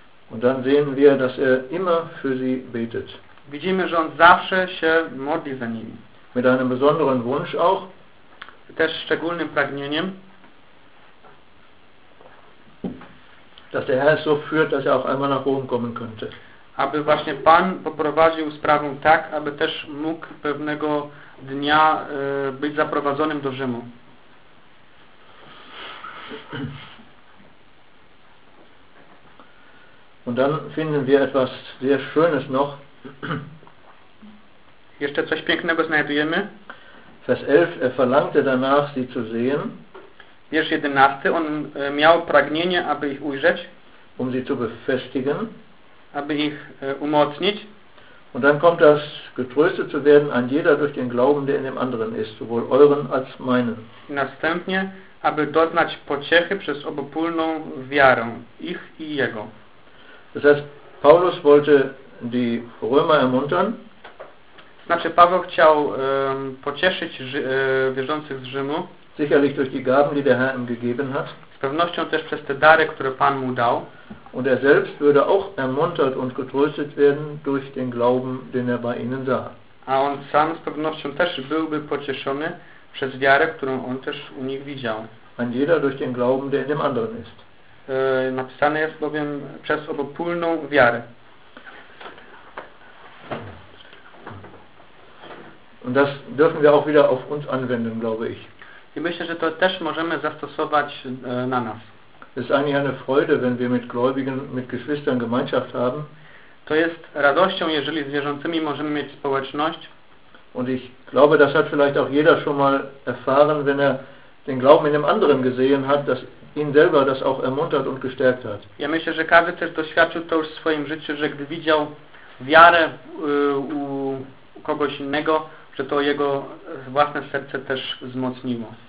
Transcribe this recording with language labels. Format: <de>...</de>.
<de>Und dann sehen wir, dass er immer für sie betet.</de> <pl>Widzimy, że on zawsze się modli za nimi.</pl> <de>Mit einem besonderen Wunsch auch.</de> <pl>też szczególnym pragnieniem,</pl> <de>dass der Herr so führt, dass er auch einmal nach Rom kommen könnte.</de> <pl>Aby właśnie Pan poprowadził sprawę tak, aby też mógł pewnego dnia być zaprowadzonym do Rzymu.</pl> <de>Und dann finden wir etwas sehr Schönes noch.</de> <pl>Jeszcze coś pięknego znajdujemy.</pl> <de>Vers 11, er verlangte danach, sie zu sehen.</de> <pl>Wiersz 11, on miał pragnienie, aby ich ujrzeć.</pl> <de>Um sie zu befestigen.</de> <pl>Aby ich umocnić.</pl> <de>Und dann kommt das, getröstet zu werden an jeder durch den Glauben, der in dem anderen ist, sowohl euren als meinen.</de> <pl>I następnie, aby doznać pociechy przez obopólną wiarę, ich i jego.</pl> <de>Das heißt, Paulus wollte die Römer ermuntern.</de> <pl>Znaczy, Paweł chciał pocieszyć wierzących z Rzymu.</pl> <de>Sicherlich durch die Gaben, die der Herr ihm gegeben hat.</de> <pl>Z pewnością też przez te dary, które Pan mu dał.</pl> <de>Und er selbst würde auch ermuntert und getröstet werden durch den Glauben, den er bei ihnen sah.</de> <pl>A on sam z pewnością też byłby pocieszony przez wiarę, którą on też u nich widział.</pl> <de>An jeder durch den Glauben, der in dem anderen ist.</de> <pl>Napisane jest bowiem przez obopólną wiarę.</pl> <de>Und das dürfen wir auch wieder auf uns anwenden, glaube ich.</de> <pl>I myślę, że to też możemy zastosować na nas.</pl> <de>Es ist eigentlich eine Freude, wenn wir mit Gläubigen, mit Geschwistern Gemeinschaft haben.</de> <pl>To jest radością, jeżeli z wierzącymi możemy mieć społeczność.</pl> <de>Und ich glaube, das hat vielleicht auch jeder schon mal erfahren, wenn er den Glauben in dem anderen gesehen hat, dass ihn selber das auch ermuntert und gestärkt hat.</de> <pl>Ja myślę, że każdy też doświadczył to już w swoim życiu, że gdy widział wiarę u kogoś innego, że to jego własne serce też wzmocniło.</pl>